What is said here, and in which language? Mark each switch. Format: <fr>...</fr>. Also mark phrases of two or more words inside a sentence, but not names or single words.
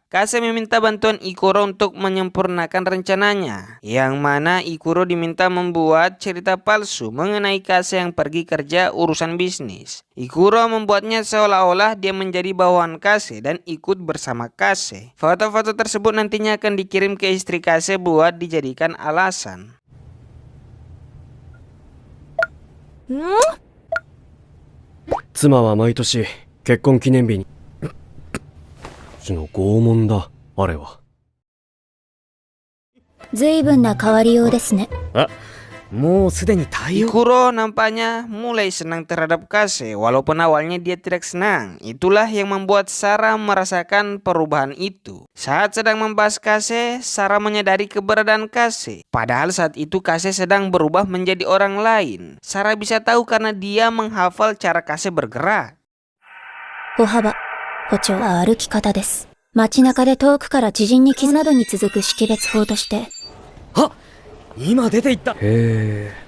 <id>Kase meminta bantuan Ikuro untuk menyempurnakan rencananya, yang mana Ikuro diminta membuat cerita palsu mengenai Kase yang pergi kerja urusan bisnis. Ikuro membuatnya seolah-olah dia menjadi bawahan Kase dan ikut bersama Kase. Foto-foto tersebut nantinya akan dikirim ke istri Kase buat dijadikan alasan.</id> <ja>妻は毎年結婚記念日に拷問だあれは。随分な変わりようですね。</ja> <id>Ikuro nampaknya mulai senang terhadap Kase, walaupun awalnya dia tidak senang. Itulah yang membuat Sarah merasakan perubahan itu. Saat sedang membahas Kase, Sarah menyadari keberadaan Kase. Padahal saat itu Kase sedang berubah menjadi orang lain. Sarah bisa tahu karena dia menghafal cara Kase bergerak.</id> <ja>歩幅、歩調は歩き方です。街中で遠くから知人に傷などに続く識別法として。今出て行った。へえ。</ja>